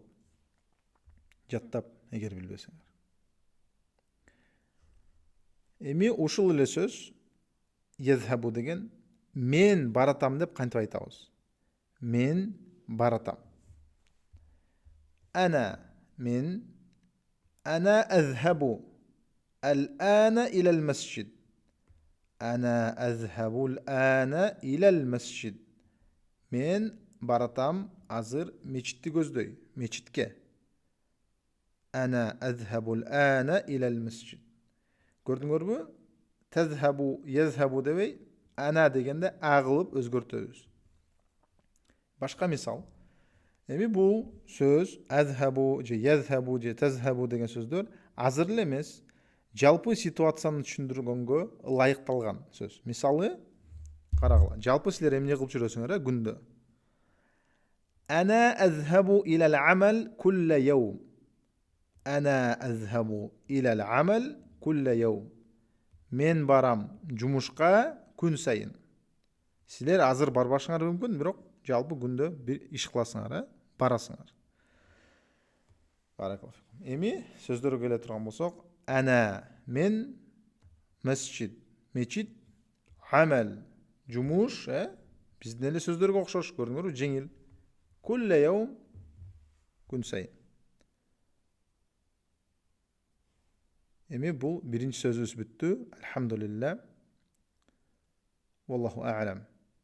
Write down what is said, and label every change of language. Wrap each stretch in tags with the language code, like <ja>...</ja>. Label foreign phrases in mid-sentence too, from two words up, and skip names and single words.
<ky>Жаттап, эгер билбесеңер. Эми ушул эле сөз язхабу деген мен баратам деп кантип айтабыз? Мен баратам. Ана мен.</ky> <ar>أنا أذهب. الآن إلى المسجد. أنا أذهب الآن إلى المسجد.</ar> <ky>Мен баратам азыр мечитти көздөй, мечитке.</ky> <ar>أنا أذهب الآن إلى المسجد.</ar> <ky>Көрдүңөрбү? Тазхабу, язхабу дебей, ана дегенде агылып өзгөртөбүз. Башка мисал. Эми бул сөз азхабу же язхабу же тазхабу деген сөздөр азыр эле эмес, жалпы ситуацияны түшүндүргөнгө ылайыкталган сөз. Мисалы, карагыла. Жалпы силер эмне кылып жүрөсүңөр, күндө?</ky> <ar>أنا أذهب إلى العمل كل يوم. أنا أذهب إلى العمل كل يوم.</ar> <ky>Мен барам жумушка күн сайын. Силер азыр барбашыңар мүмкүн, бирок жалпы күндө бир иш кыласыңар, барасыңар. Баракаллаху. Эми сөздөргө келе турган болсок, ана мен, масжид мечит, амал жумуш, биздин эле сөздөргө окшош, көрдүңөрбү, жеңил.</ky> <ar>كل يوم</ar> <ky>күн сайын. Эми бул биринчи сөзүбүз бүттү.</ky> <ar>Алхамдулилlah. والله أعلم.</ar>